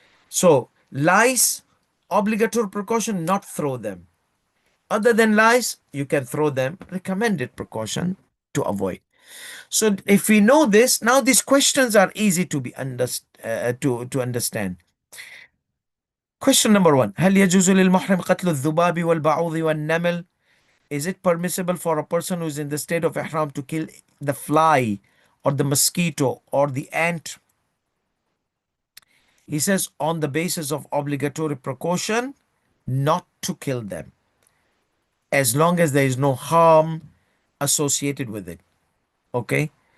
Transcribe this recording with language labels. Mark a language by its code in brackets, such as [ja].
[en] So lice, obligatory precaution, not throw them. Other than lice, you can throw them, recommended precaution to avoid. So if we know this, now these questions are easy to be to understand. Question number one: [ar] هل يجوز للمحرم قتل الذباب والبعوض والنمل? [en] Is it permissible for a person who is in the state of ihram to kill the fly or the mosquito or the ant? He says on the basis of obligatory precaution not to kill them as long as there is no harm associated with it. Okay.